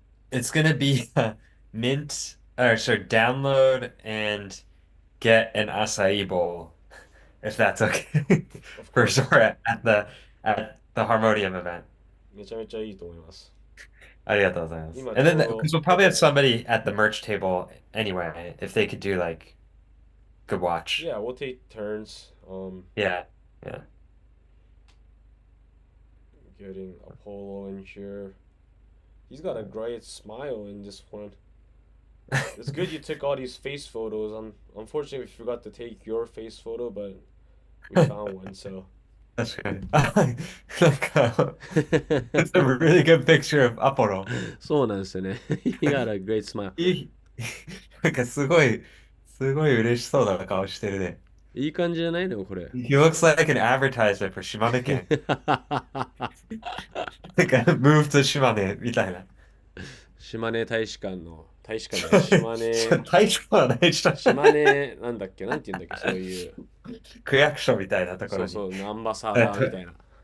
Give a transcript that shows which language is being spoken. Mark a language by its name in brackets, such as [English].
[English] it's gonna be mint, or sorry, download and get an acai bowl, if that's okay, Of for course. sure at the Harmonium event. [Japanese] めちゃめちゃいいと思います。ありがとうございます。今 [English] And [Japanese] ち [English] then, [Japanese] ょうど [English] because we'll probably have somebody at the merch table anyway, if they could do like good watch. Yeah, we'll take turns. Yeah, yeah. Getting Apollo in here. He's got a great smile in this one. It's good you took all these face photos. Unfortunately, we forgot to take your face photo, but we found one, so. [Japanese] 確かに。 [English] なんか、it's a really good picture of アポロ。 [Japanese] そうなんですよね。 [English] He got a great smile. [Japanese] なんかすごい嬉しそうな顔してるね。いい感じじゃないのこれ。 [English] He looks like an advertisement for 島根県。 [Japanese] なんか、 [English] move to [Japanese] 島根みたいな。島根大使館の、大使館の島根、大使はないし島根、なんだっけ、なんて言うんだっけ、そういう。区役所みたいなところに。そうそう、アンバサダーみたいな。